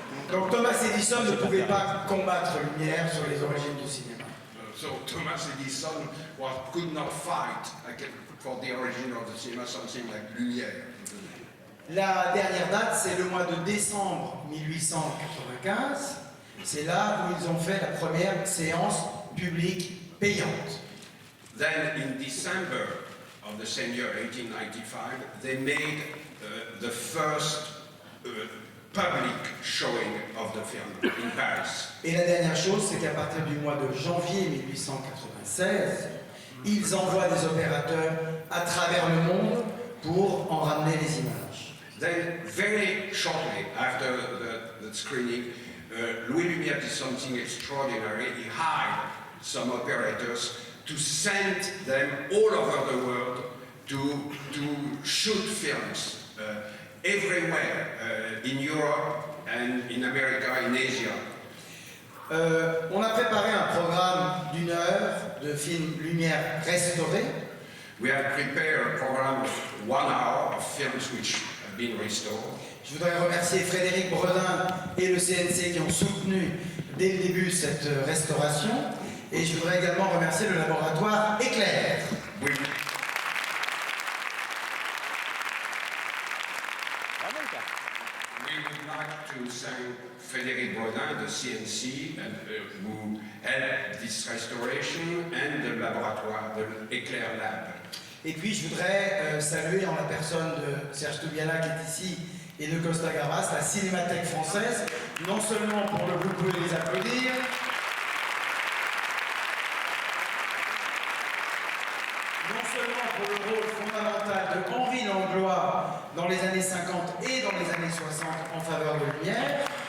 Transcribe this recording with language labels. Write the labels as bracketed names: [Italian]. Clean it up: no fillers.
[French] Donc Thomas Edison ne pouvait pas combattre Lumière sur les origines du cinéma. [English] So Thomas Edison could not fight for the origin of the cinema, something like Lumière. [French] La dernière date, c'est le mois de décembre 1895. C'est là où ils ont fait la première séance publique payante. [English] Then in December of the same year, 1895, they made the first public showing of the film in Paris. [French] Et la dernière chose, c'est qu'à partir du mois de janvier 1896, ils envoient des opérateurs à travers le monde pour en ramener les images. [English] Then, very shortly after the screening, Louis Lumière did something extraordinary. He hired some operators to send them all over the world to shoot films everywhere in Europe and in America, in Asia. [French] On a préparé un programme d'1 heure de films Lumière restaurés. [English] We have prepared a program of 1 hour of films which have been restored. [French] Je voudrais remercier Frédéric Bredin et le CNC qui ont soutenu dès le début cette restauration. Et je voudrais également remercier le laboratoire Éclair. [English] We would like to thank Frédéric Bredin, the CNC, who helped this restoration, and the laboratoire, the Éclair Lab. [French] Et puis je voudrais saluer en la personne de Serge Toubiana qui est ici et de Costa Gavras, la Cinémathèque française, non seulement pour le vous pouvez les applaudir, non seulement pour le rôle fondamental de Henri Langlois dans les années 50 et dans les années 60 en faveur de Lumière.